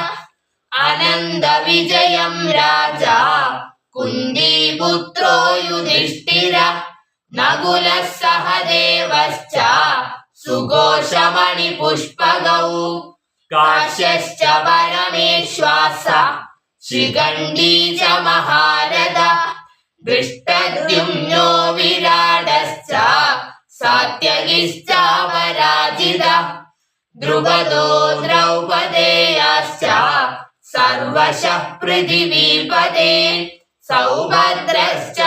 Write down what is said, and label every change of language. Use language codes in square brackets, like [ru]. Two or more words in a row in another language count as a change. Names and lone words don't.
[sa] അനന്തവിജയം രാജാ കുന്തിപുത്രോ യുധിഷ്ഠിരഃ. നകുലഃ സഹദേവശ്ച സുഘോഷമണിപുഷ്പകൗ. കാശ്യശ്ച പരമേശ്വാസഃ शिखण्डी च महारथः दृष्टद्युम्नो विराडश्च सात्यकिश्चापराजितः द्रुपदो द्रौपदेयाश्च सर्वशः पृथिवीपते सौभद्रश्च